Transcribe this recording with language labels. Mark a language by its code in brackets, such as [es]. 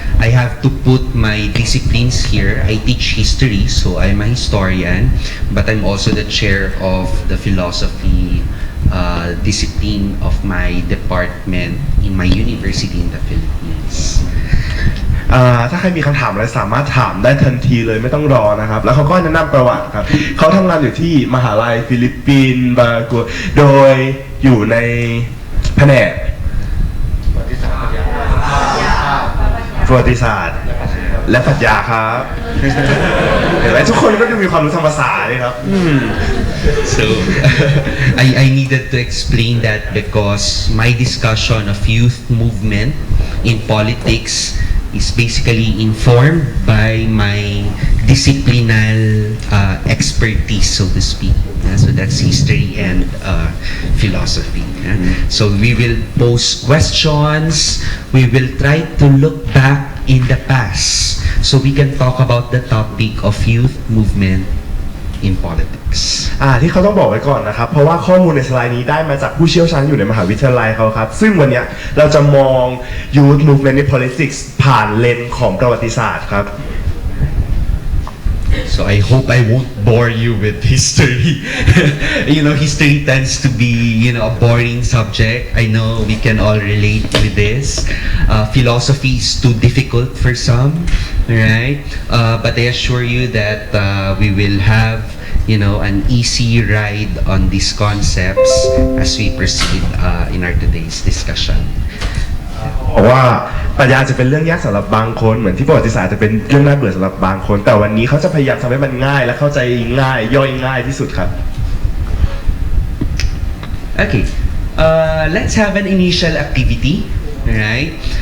[en] I have to put my disciplines here. I teach history, so I'm a historian, but I'm also the chair of the philosophy discipline of my department in my university in the Philippines. [th] ถ้าใครมีคำถามอะไรสามารถถามได้ทันทีเลยไม่ต้องรอนะครับแล้วเขาก็แนะนำประวัติครับเขาทำงานอยู่ที่มหาลัยฟิลิปปินส์บากัวโดยอยู่ในแผนกประวัติศาสตร์และปรัชญาครับเห็นไหมทุกคนก็จะมีความรู้ทางภาษาเลยครับ [en] So I needed to explain that because my discussion of youth movement in politics is basically informed by my disciplinal expertise, so to speak. So that's history and philosophy. So we will pose questions. We will try to look back in the past so we can talk about the topic of youth movement in politics. [th] ที่เขาต้องบอกไว้ก่อนนะครับเพราะว่าข้อมูลในสไลด์นี้ได้มาจากผู้เชี่ยวชาญอยู่ในมหาวิทยาลัยเขาครับซึ่งวันนี้เราจะมอง [en] youth movement in politics [th] ผ่านเลนส์ของประวัติศาสตร์ครับ [en] So I hope I won't bore you with history. History tends to be, a boring subject. I know we can all relate with this. Philosophy is too difficult for some, right? But I assure you that we will have, an easy ride on these concepts as we proceed in our today's discussion. [th] บอกว่าปรัชญาจะเป็นเรื่องยากสำหรับบางคนเหมือนที่ประวัติศาสตร์จะเป็นเรื่องน่าเบื่อสำหรับบางคนแต่วันนี้เขาจะพยายามทำให้มันง่ายและเข้าใจง่ายย่อยง่ายที่สุดครับ [en] Okay, let's have an initial activity, right?